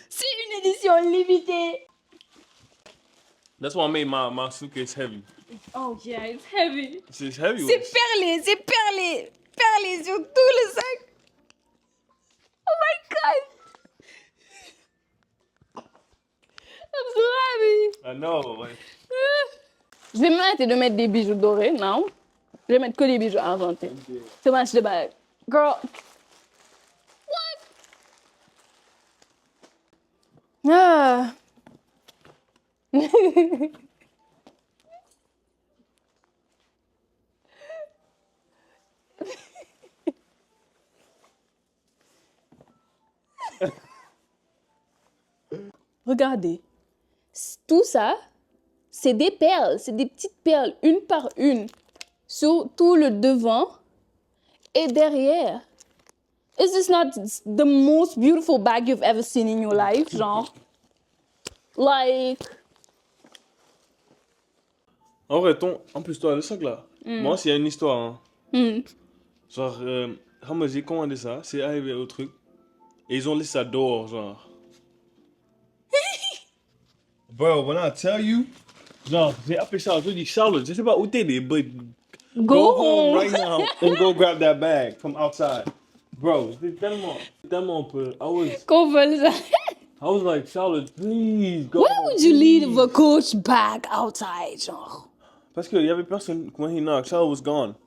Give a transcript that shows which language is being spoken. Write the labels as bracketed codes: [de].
[fr] C'est une édition limitée. [en] That's why I made my suitcase heavy. Oh yeah, it's heavy. It's heavy. [fr] C'est perlé. Perlé sur tout le sac. [en] Oh my god. I'm so happy. I know. Like, [fr] Je vais m'arrêter de mettre des bijoux dorés, non? Je vais mettre que des bijoux argentés. C'est match de bague. Girl. [en] What? Ah. [fr] Regardez. Tout ça, c'est des perles. C'est des petites perles, une par une, sur tout le devant et derrière. [en] Is this not the most beautiful bag you've ever seen in your life? Genre, like... [fr] en vrai, en plus, toi, le sac là, moi, s'il y a une histoire. Hein. Genre, quand j'ai commandé ça, c'est arrivé au truc. Et ils ont laissé ça dehors, genre. [en] Bro, when I tell you, [fr] genre, j'ai appelé Charlotte, je lui ai dit, Charlotte, je sais pas où t'es, but [en] Go home right now and go grab that bag from outside. [fr] Bro, c'est tellement peu. Qu'on vole ça. [en] I was like, Charlotte, please go. Why would you leave a Coach bag outside, genre? [fr] Parce qu'il y avait personne, [en] when he knocked, Charlotte was gone.